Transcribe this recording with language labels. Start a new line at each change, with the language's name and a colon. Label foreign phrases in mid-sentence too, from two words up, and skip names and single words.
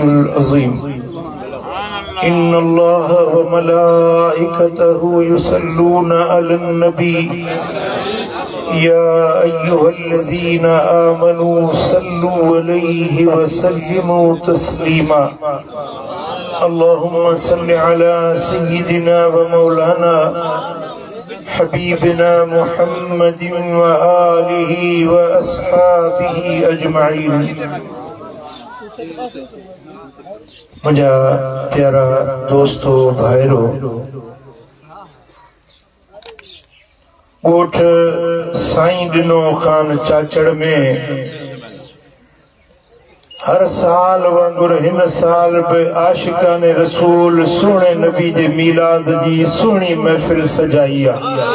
Arabic: العظيم إن الله وملائكته يصلون على النبي يا أيها الذين آمنوا صلوا عليه وسلموا تسليما اللهم صل على سيدنا ومولانا حبيبنا محمد وآله وأصحابه أجمعين
Sindhi: मुझा प्यारा दोस्तों भाइरों ॻोठ साईं ॾिनो खान चाचड़ में हर साल वांगुर हिन साल बि आशिकाने रसूल सुहिणे नबी जे मीलाद जी सुहिणी महफ़िल सजाई आहे